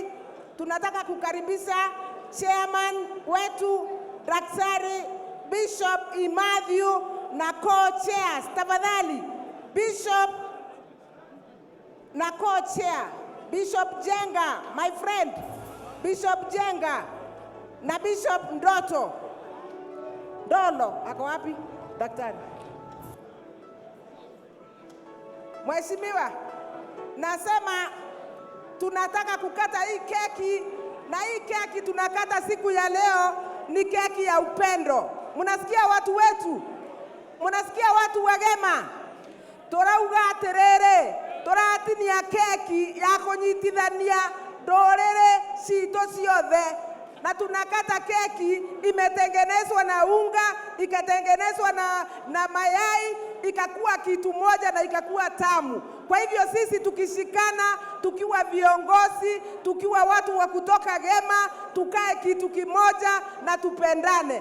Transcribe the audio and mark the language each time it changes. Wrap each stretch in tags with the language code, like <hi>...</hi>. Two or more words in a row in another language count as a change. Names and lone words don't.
<sw>Tunataka kukaribisha chairman wetu Daktari Bishop Imatthew na co-chairs. Tafadhali Bishop na co-chair Bishop Jenga,</sw> <en>my friend</en> <sw>Bishop Jenga na Bishop Ndoto Dolo. Ako wapi daktari? Mheshimiwa, nasema tunataka kukata hii keki, na hii keki tunakata siku ya leo ni keki ya upendo. Mnasikia watu wetu? Mnasikia watu wa Gema?</sw> <ki>Torauga terere, toratinia keki ya kunyitithania ndorere cito ciothe.</ki> <sw>Na tunakata keki imetengenezwa na unga, ikatengenezwa na mayai, ikakuwa kitu moja na ikakuwa tamu. Kwa hivyo sisi tukishikana, tukiwa viongozi, tukiwa watu wa kutoka Gema, tukae kitu kimoja na tupendane.</sw>